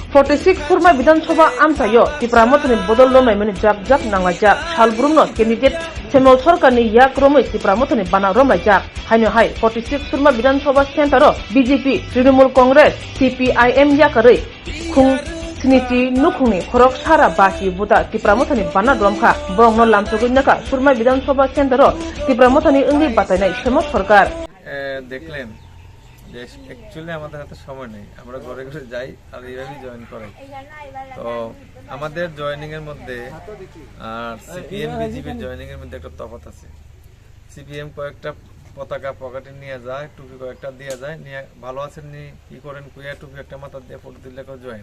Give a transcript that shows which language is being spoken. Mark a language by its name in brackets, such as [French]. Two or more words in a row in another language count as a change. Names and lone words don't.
[Kok Borok] 46 Surma Bidansabha Amsayo Tipra Mothani Bodolni mani jak nanglajak Salbrumno candidate Semol Sorkarni yak romoi Tipra Mothani Bana romlajak haino hai 46 Surma Bidansabha Center BJP Trinamool Congress CPIM yakarei khung Sniti Nukhungni khorok sara baki buta Tipra Mothani Bana Romphaikha borongno lamsogonnaka Surma Bidansabha Center Tipra Mothani ongi batainai Semol Sorkar [Bangla] দেখলেন যে অ্যাকচুয়ালি আমাদের হাতে সময় নেই, আমরা ঘরে ঘরে যাই আর এইভাবেই জয়েন করাই। তো আমাদের জয়েনিং এর মধ্যে আর সিপিএম বিজেপির জয়েনিং এর মধ্যে একটা তফাৎ আছে। সিপিএম কয়েকটা পতাকা পকেটে নিয়ে যায়, টুপি কয়েকটা দিয়ে যায়, নিয়ে ভালো আছেন নি কি করেন কুইয়া টুপি একটা মাথা দিয়ে ফটো দিলে কেউ জয়েন।